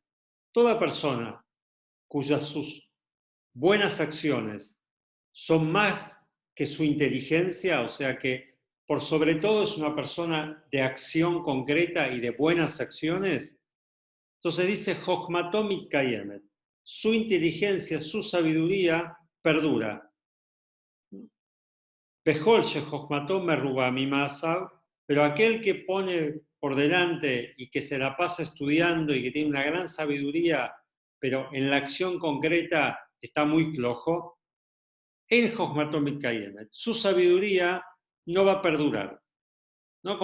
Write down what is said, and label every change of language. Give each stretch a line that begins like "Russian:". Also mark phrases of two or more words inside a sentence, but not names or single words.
Spanish: Toda persona cuyas sus buenas acciones son más que su inteligencia, o sea que por sobre todo es una persona de acción concreta y de buenas acciones, entonces dice
Hebrew: חכמתו מתקיימת.
Spanish: Su inteligencia, su sabiduría perdura.
Hebrew: כל שחכמתו מרובה ממעשיו,
Spanish: pero aquel que pone por delante y que se la pasa estudiando y que tiene una gran sabiduría, pero en la acción concreta está muy flojo,
Hebrew: אין חכמתו מתקיימת.
Spanish: Su sabiduría no va a perdurar. ¿No?